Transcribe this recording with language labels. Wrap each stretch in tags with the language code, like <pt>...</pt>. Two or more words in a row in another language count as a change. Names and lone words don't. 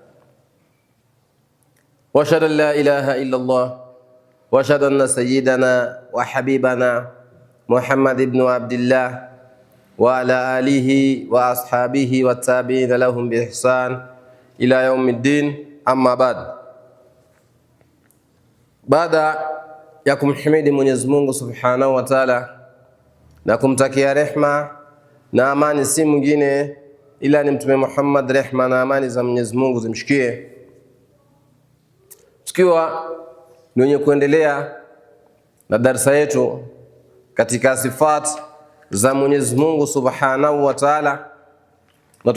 <ar>وأشهد أن لا إله إلا الله وأشهد أن سيدنا وحبيبنا محمد بن عبد الله وعلى آله وأصحابه والتابعين لهم بإحسان إلى يوم الدين، أما بعد.</ar> <sw>Baada ya kumhimidi Mwenyezi Mungu</sw> <ar>سبحانه وتعالى</ar> <sw>na kumtakia rehma na amani si mwingine ila ni Mtume Muhammad, rehma na amani za Mwenyezi Mungu zimshikie, tukiwa ni wenye kuendelea na darasa yetu katika sifat za Mwenyezi Mungu</sw> <ar>سبحانه وتعالى,</ar> <sw>na</sw>